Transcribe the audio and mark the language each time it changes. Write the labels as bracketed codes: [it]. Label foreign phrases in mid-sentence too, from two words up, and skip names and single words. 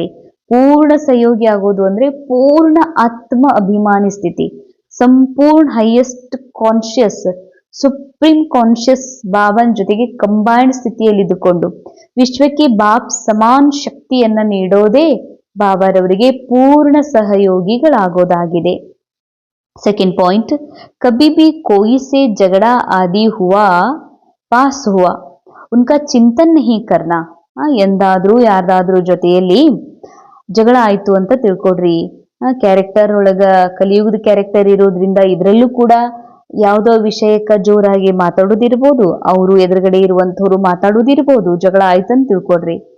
[kn] ಪೂರ್ಣ ಸಹಯೋಗಿ ಆಗೋದು ಅಂದ್ರೆ ಪೂರ್ಣ ಆತ್ಮ ಅಭಿಮಾನಿ ಸ್ಥಿತಿ, ಸಂಪೂರ್ಣ [en] highest conscious, supreme conscious [kn] ಬಾಬನ್ ಜೊತೆಗೆ ಕಂಬೈನ್ಡ್ ಸ್ಥಿತಿಯಲ್ಲಿ ಇದ್ದುಕೊಂಡು ವಿಶ್ವಕ್ಕೆ [hi] बाप समान [kn] ಶಕ್ತಿಯನ್ನ ನೀಡೋದೇ ಬಾಬಾರವರಿಗೆ ಪೂರ್ಣ ಸಹಯೋಗಿಗಳಾಗೋದಾಗಿದೆ. [en] second point, [hi] कभी भी कोई से झगड़ा आदि हुआ पास हुआ उनका चिंतन नहीं करना. [kn] ಎಂದಾದ್ರೂ ಯಾರ್ದಾದ್ರೂ ಜೊತೆಯಲ್ಲಿ ಜಗಳ ಆಯ್ತು ಅಂತ ತಿಳ್ಕೊಡ್ರಿ. ಕ್ಯಾರೆಕ್ಟರ್ ಒಳಗ ಕಲಿಯುಗದ ಕ್ಯಾರೆಕ್ಟರ್ ಇರೋದ್ರಿಂದ ಇದ್ರಲ್ಲೂ ಕೂಡ ಯಾವುದೋ ವಿಷಯಕ್ಕ ಜೋರಾಗಿ ಮಾತಾಡೋದಿರ್ಬೋದು, ಅವರು ಎದುರುಗಡೆ ಇರುವಂತವ್ರು ಮಾತಾಡೋದಿರ್ಬೋದು. ಜಗಳ ಆಯ್ತಂತ ತಿಳ್ಕೊಡ್ರಿ.